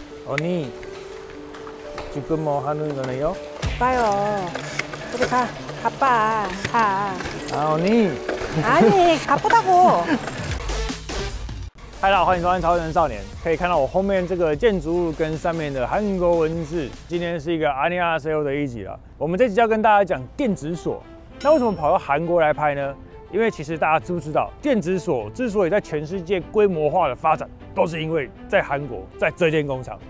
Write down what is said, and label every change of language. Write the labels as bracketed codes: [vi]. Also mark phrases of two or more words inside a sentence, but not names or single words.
[ko] 언니 지금 뭐 하는 거네요? 바빠요. 우리 가. 바빠. 가. 아 언니. 아니 바쁘다고. [zh] 嗨，大家好，歡迎收看《超人少年》。可以看到我後面這個建築物跟上面的韓國文字。今天是一個안녕하세요的一集了。我們這集要跟大家講電子鎖。那為什麼跑到韓國來拍呢？因為其實大家知不知道，電子鎖之所以在全世界規模化的發展，都是因為在韓國，在這間工廠。